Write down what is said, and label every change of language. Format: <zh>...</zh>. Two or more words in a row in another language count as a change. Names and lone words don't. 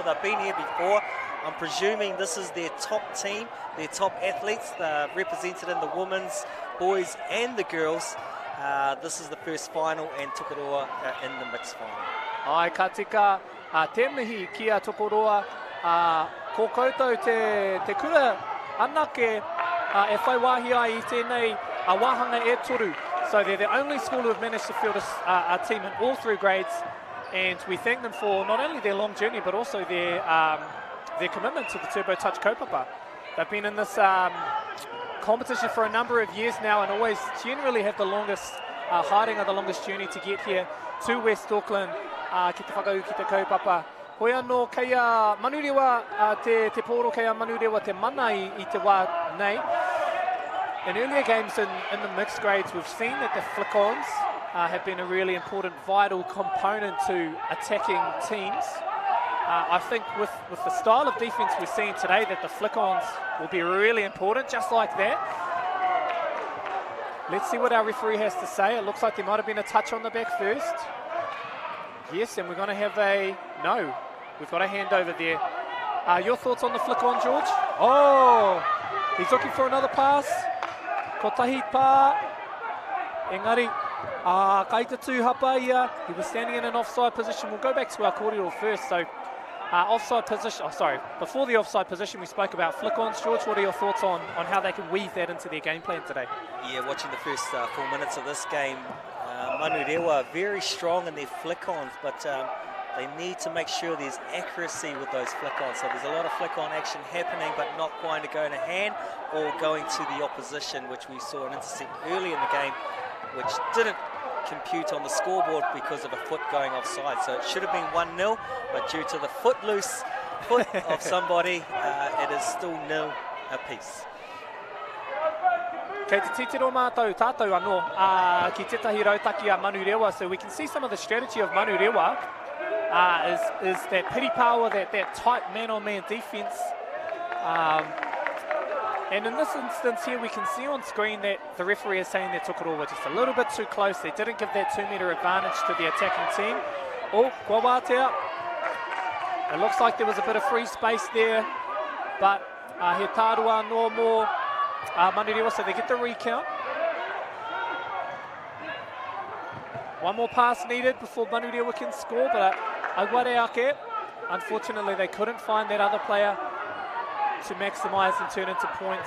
<en>They've been here before. I'm presuming this is their top team, their top athletes. They're represented in the women's, boys and the girls. This is the first final, and Tokoroa in the mixed final.</en> <mi>Ai, ka tika te mihi kia Tokoroa, ko koutou te kura anake e whai wahi ai I tēnei wāhanga e toru.</mi> <en>So they're the only school who have managed to field a team in all three grades, and we thank them for not only their long journey but also their commitment to the Turbo Touch kaupapa. They've been in this competition for a number of years now and always generally have the longest hiding of the longest journey to get here to West Auckland</en> <mi>ki te whakau ki te kaupapa. Hoi anō kei a Manurewa te pōro, kei a Manurewa te mana I te wā nei.</mi> <en>In earlier games in the mixed grades, we've seen that the flick-ons have been a really important, vital component to attacking teams. I think with the style of defence we're seeing today, that the flick-ons will be really important, just like that. Let's see what our referee has to say. It looks like there might have been a touch on the back first. Yes, and we're going to have no, we've got a handover there. Your thoughts on the flick-on, George? Oh, he's looking for another pass.</en> <mi>Ko tahi pā, engari, kai te tūhapa ia,</mi> <en>he was standing in an offside position. We'll go back to our kōrero first. So, offside position, before the offside position we spoke about flick-ons. George, what are your thoughts on how they can weave that into their game plan today? Yeah, watching the first 4 minutes of this game, Manurewa very strong in their flick-ons, but they need to make sure there's accuracy with those flick-ons. So there's a lot of flick-on action happening, but not going to go in a hand or going to the opposition, which we saw an intercept early in the game, which didn't compute on the scoreboard because of a foot going offside. So it should have been 1-0, but due to the foot of somebody, it is still 0 apiece.</en> <mi>Kei te titiro mātou tātou anō ki tetahi rautaki a Manurewa,</mi> <en>so we can see some of the strategy of Manurewa is that pity power, that tight man-on-man defence. And in this instance here, we can see on screen that the referee is saying that Tokoroa were just a little bit too close. They didn't give that 2-metre advantage to the attacking team.</en> <mi>Oh, kua wātea.</mi> <en>It looks like there was a bit of free space there, but</en> <mi>he tārua</mi> <en>no more Manurewa, so they get the recount. One more pass needed before Manurewa can score, but Aguareake, unfortunately they couldn't find that other player to maximise and turn into points.</en>